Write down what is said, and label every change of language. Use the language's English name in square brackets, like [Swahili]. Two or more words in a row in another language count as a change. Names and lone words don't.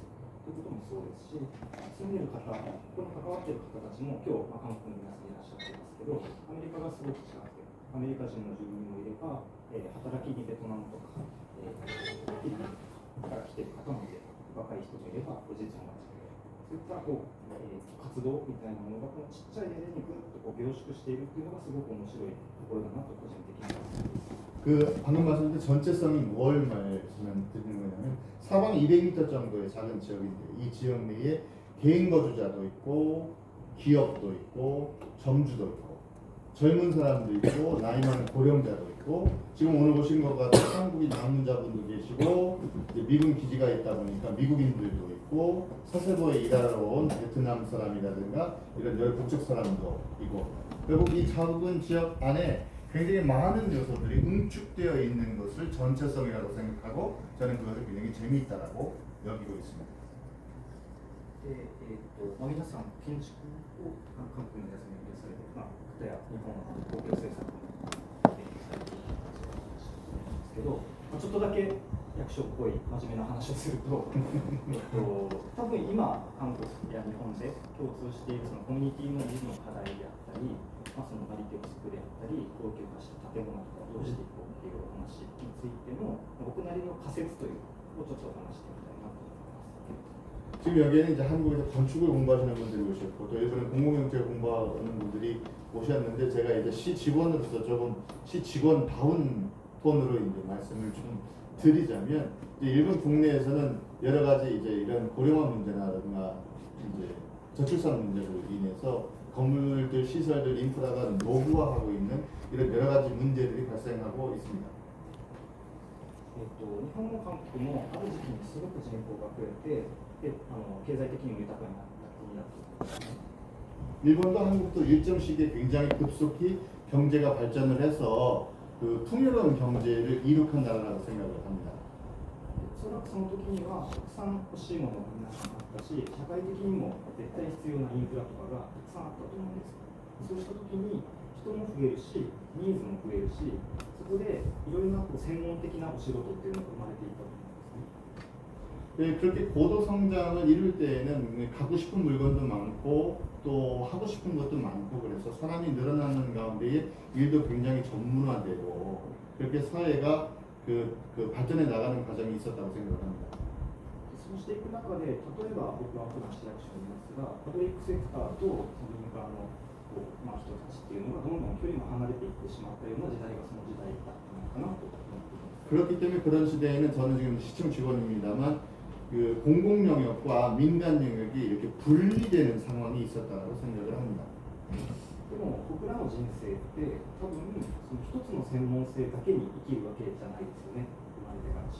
[Japanese] るということもそうですし、住んでる方、ここに関わっている方たちも、今日、韓国の皆さんいらっしゃってますけど、アメリカがすごく近くて、アメリカ人の住民もいれば、働きにベトナムとか、フィリピンから来てる方もいれば、若い人もいれば、おじいちゃんが近くそういった活動みたいなものがこのちっちゃいエリアにぐっと凝縮しているっていうのがすごく面白いところだなと個人的に思います。 [Korean] 그 방금 말씀드린 전체성이 뭘 말씀드리는 거냐면 사방 200m 정도의 작은 지역인데 이 지역 내에 개인 거주자도 있고 기업도 있고 점주도 있고 젊은 사람도 있고 나이 많은 고령자도 있고 지금 오늘 오신 것 같은 한국인 방문자분도 계시고 이제 미군 기지가 있다 보니까 미국인들도 있고 서세보에 일하러 온 베트남 사람이라든가 이런 여러 국적 사람도 있고 결국 이 작은 지역 안에 굉장히 많은 요소들이 응축되어 있는 것을 전체성이라고 생각하고 저는 그것을 굉장히 재미있다라고 여기고 있습니다. [Japanese] 皆さん建築を韓国の皆さんにされている方や日本の公共政策の研究されている方たちがいらっしゃると思うんですけど、ちょっとだけ役所っぽい真面目な話をすると多分今韓国や日本で共通しているそのコミュニティの維持の課題であったり、そのなり手を作であったり老朽化した建物とかをどうしていこうっていうお話についての僕なりの仮説というのをちょっと話してみたいなと思います。 [Korean] 지금 여기에는 이제 한국에서 건축을 공부하시는 분들이 오셨고 또 일본에 공공경제 공부하는 분들이 오셨는데 제가 이제 시 직원으로서 조금 시 직원다운 톤으로 이제 말씀을 좀 드리자면 이제 일본 국내에서는 여러 가지 이제 이런 고령화 문제라든가 이제 저출산 문제로 인해서 건물들 시설들 인프라가 노후화하고 있는 이런 여러 가지 문제들이 발생하고 있습니다. [Japanese] 日本も韓国もある時期にすごく人口が増えて経済的にも豊かになった国だと思います。 [Korean] 일본도 한국도 일정 시기에 굉장히 급속히 경제가 발전을 해서 그 풍요로운 경제를 이룩한 나라라고 생각을 합니다. [Japanese] おそらくその時にはたくさん欲しいものが皆さんあったし、社会的にも絶対必要なインフラとかがたくさんあったと思うんです。そうした時に人も増えるし、ニーズも増えるし、そこでいろいろな専門的なお仕事っていうのが生まれていったと思うんですね。 [Korean] 네, 그렇게 고도 성장을 이룰 때에는 갖고 싶은 물건도 많고 또 하고 싶은 것도 많고 그래서 사람이 늘어나는 가운데에 일도 굉장히 전문화되고 그렇게 사회가 그 발전해 나가는 과정이 있었다고 생각을 합니다. [Japanese] そうしていく中で、例えば僕は普段市役所にいますが、パブリックセクターと民間の人たちっていうのがどんどん距離が離れていってしまったような時代がその時代だったのかなと思っています。 [Korean] 그렇기 때문에 그런 시대에는 저는 지금 시청 직원입니다만 그 공공 영역과 민간 영역이 이렇게 분리되는 상황이 있었다고 생각을 합니다. [Japanese] でも僕らの人生って多分その一つの専門性だけに生きるわけじゃないですよね、生まれてから。